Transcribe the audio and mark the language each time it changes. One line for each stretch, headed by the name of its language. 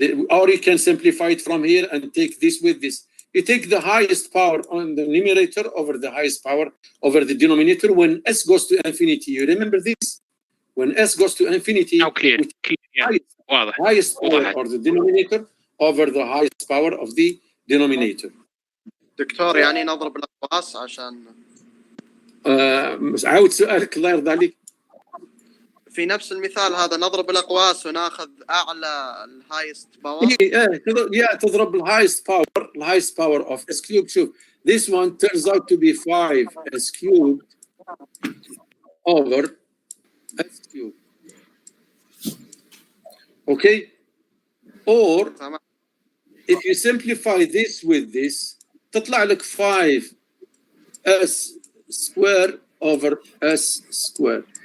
English: Or you can simplify it from here and take this with this. You take the highest power on the numerator over the highest power over the denominator when s goes to infinity. You remember this? When s goes to infinity, Now clear. Yeah. highest power of the denominator over the highest power of the denominator.
Arabic: دكتور يعني نضرب الأقواس عشان عاود سؤالك الله يرضى عليك. في نفس المثال هذا نضرب الأقواس وناخذ أعلى الهايست باور. تضرب الهايست باور
English: of s cubed. شوف, this one turns out to be 5s cubed over s cubed. Okay? Or if you simplify this with this,
Arabic: تطلع لك
English: 5s squared over s squared.